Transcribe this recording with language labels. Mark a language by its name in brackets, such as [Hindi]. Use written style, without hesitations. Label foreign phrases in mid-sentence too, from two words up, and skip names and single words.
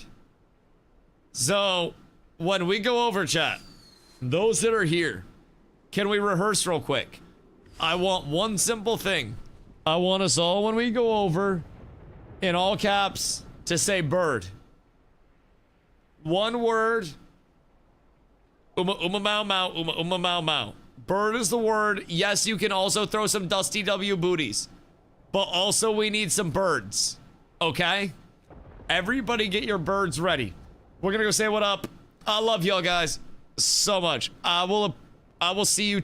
[English] So, when we go over, chat, those that are here, can we rehearse real quick? I want one simple thing. I want us all, when we go over, in all caps, to say bird. One word. Uma mau mau, uma mau mau. Bird is the word. Yes, you can also throw some Dusty W booties. But also we need some birds. Okay? Everybody get your birds ready. We're gonna go say what up. I love y'all guys so much. I will see you tomorrow.